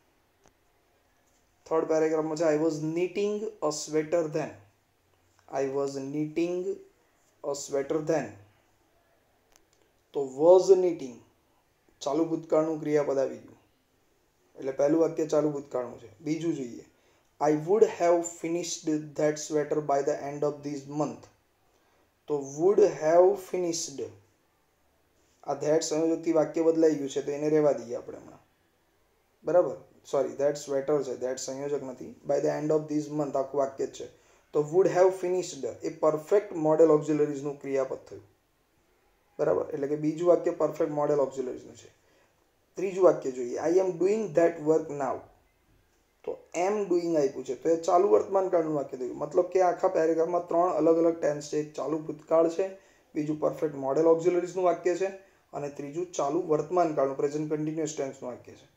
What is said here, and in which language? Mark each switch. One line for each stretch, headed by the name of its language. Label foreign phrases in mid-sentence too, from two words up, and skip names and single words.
English: third paragraphમાં છે I was knitting a sweater then. I was knitting a sweater then.
Gujarati: તો
English: was knitting
Gujarati: ચાલુ ભૂતકાળનું ક્રિયાપદ આવી ગયું એટલે પહેલું વાક્ય ચાલુ ભૂતકાળનું છે. બીજું જોઈએ
English: I would have finished that sweater by the end of this month.
Gujarati: તો
English: would have finished
Gujarati: આ that સંયોજકથી વાક્ય બદલાઈ ગયું છે તો એને રહેવા દઈએ આપણે હમણાં. બરાબર, સોરી
English: that sweater
Gujarati: છે, that સંયોજક નથી.
English: by the end of this month
Gujarati: આખું વાક્ય જ છે. તો
English: would have finished એ perfect modal auxiliariesનું
Gujarati: ક્રિયાપદ થયું. બરાબર, એટલે કે બીજું વાક્ય
English: perfect modal auxiliariesનું
Gujarati: છે. ત્રીજું વાક્ય જોઈએ
English: I am doing that work now.
Gujarati: તો
English: am doing
Gujarati: આપ્યું છે તો એ ચાલુ વર્તમાન કાળનું વાક્ય થયું. મતલબ કે આખા પેરેગ્રાફમાં ત્રણ અલગ અલગ ટેન્સ છે. એક ચાલુ ભૂતકાળ છે, બીજું
English: perfect modal auxiliariesનું
Gujarati: વાક્ય છે અને ત્રીજું ચાલુ વર્તમાન કાળનું
English: present continuous tenseનું
Gujarati: વાક્ય છે.